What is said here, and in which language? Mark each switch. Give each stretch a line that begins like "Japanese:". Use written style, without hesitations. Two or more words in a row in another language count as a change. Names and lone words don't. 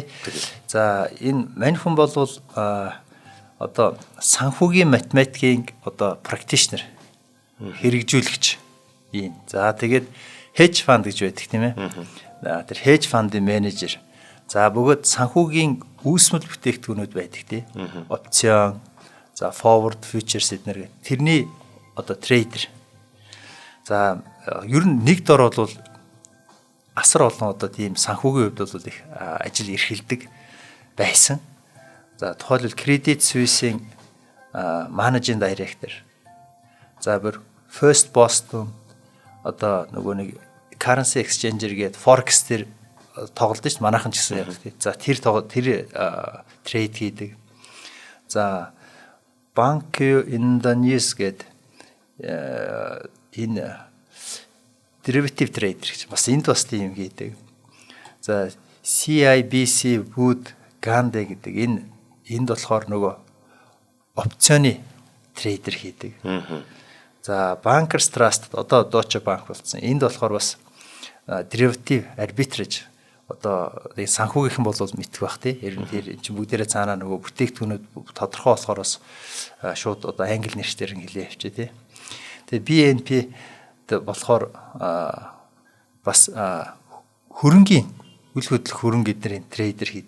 Mongolian: За энэ мань хүн бол одоо санхүүгийн математикийн одоо практишнер хэрэгжүүлэгч юм. За тэгээд
English: hedge fund
Mongolian: гэж байдаг тийм ээ. Тэр
English: hedge fund-
Mongolian: ийн менежер. За бөгөөд санхүүгийн үүсмэл бүтээгдэхүүнүүд байдаг тий. Опцион, за
English: forward futures
Mongolian: эднэр гэх. Тэрний одоо трейдер. За ер нь нэг дор бол асар олон одоо тийм санхүүгийн хувьд бол их ажил эрхэлдэг байсан. За тухайлбал Credit Suisse-ийн
English: managing director.
Mongolian: За бүр First Boston одоо нөгөө нэг
English: currency exchanger
Mongolian: гээд forex тэр тоглолт шүү дээ. Манайхан ч гэсэн яг тийм. За тэр трейд хийдэг. За Banco Indonesia гээд энэ
English: derivative trader
Mongolian: гэж бас энд бас тийм хийдэг. За CIBC Wood Gande гэдэг энд болохоор нөгөө опционы трейдер хийдэг. За Bankers Trust одоо Deutsche Bank болсон. Энд болохоор бас
English: derivative arbitrage
Mongolian: одоо санхүүгийнхэн бол мэдэх бах тий. Ер нь тэр чинь бүгдээрээ цаанаа нөгөө бүтээгдэхүүнүүд тодорхой болохоор бас шууд одоо англи нэрээр хэлээ явчих тий. Тэгээ BNP болохоор бас хөрөнгийн үл хөдлөх хөрөнгө эднэрийн трейдер хийдэг.